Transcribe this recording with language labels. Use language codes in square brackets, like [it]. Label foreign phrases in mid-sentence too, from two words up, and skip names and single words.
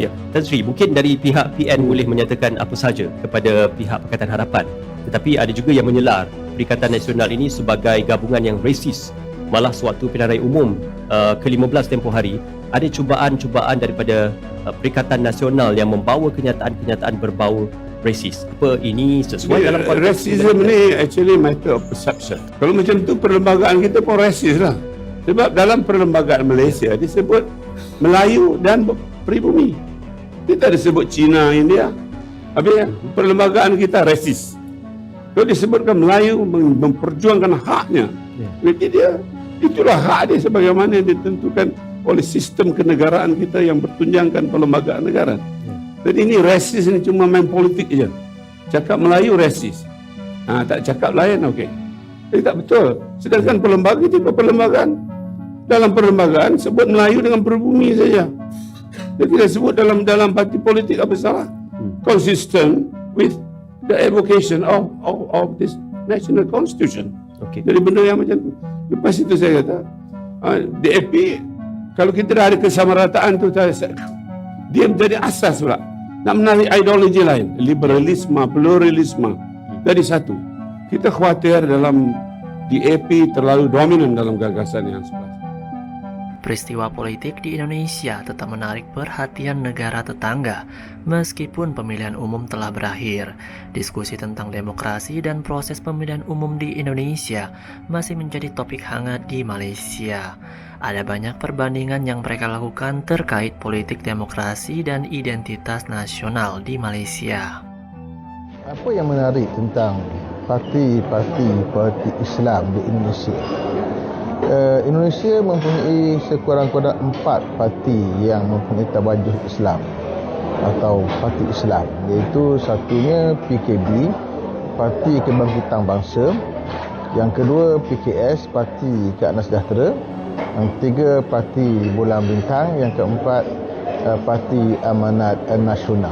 [ms] Tan Sri, mungkin dari pihak PN boleh menyatakan apa saja kepada pihak Pakatan Harapan, tetapi ada juga yang menyelar Perikatan Nasional ini sebagai gabungan yang resis. Malah sewaktu pilihan raya umum ke-15 tempoh hari, ada cubaan-cubaan daripada Perikatan Nasional yang membawa kenyataan-kenyataan berbau resis. Apa ini sesuai dalam konteks [en] racism ni actually matter of perception. [ms] Kalau macam tu perlembagaan kita pun rasis lah. Sebab dalam perlembagaan Malaysia disebut Melayu dan pribumi. Dia tak disebut Cina, India. Habis perlembagaan kita rasis. Kalau disebutkan Melayu memperjuangkan haknya, berarti dia itulah hak dia sebagaimana ditentukan oleh sistem kenegaraan kita yang bertunjangkan perlembagaan negara. Jadi ini resis ini cuma main politik je. Cakap Melayu resis. Tak cakap lain okey. Ini tak betul. Sedangkan perlembagaan itu perlembagaan. Dalam perlembagaan sebut Melayu dengan pribumi saja. Dia tidak sebut dalam parti politik apa salah. [en] Consistent with the advocation of this national constitution. [ms] Okey. Jadi benda yang macam tu. Lepas itu saya kata, DAP kalau kita dah ada kesamarataan tu, dia menjadi asas pula. Nak menarik ideologi lain, liberalisme, pluralisme. Jadi satu, kita khawatir dalam DAP terlalu dominan dalam gagasan yang sebelah. [id] Peristiwa politik di Indonesia tetap menarik perhatian negara tetangga meskipun pemilihan umum telah berakhir. Diskusi tentang demokrasi dan proses pemilihan umum di Indonesia masih menjadi topik hangat di Malaysia. Ada banyak perbandingan yang mereka lakukan terkait politik demokrasi dan identitas nasional di Malaysia. [ms] Apa yang menarik tentang parti-parti politik Islam di Indonesia? Indonesia mempunyai sekurang-kurang 4 parti yang mempunyai tabajuh Islam atau parti Islam, iaitu satunya PKB, Parti Kebangkitan Bangsa, yang kedua PKS, Parti Keadilan Sejahtera, yang ketiga Parti Bulan Bintang, yang keempat Parti Amanat Nasional.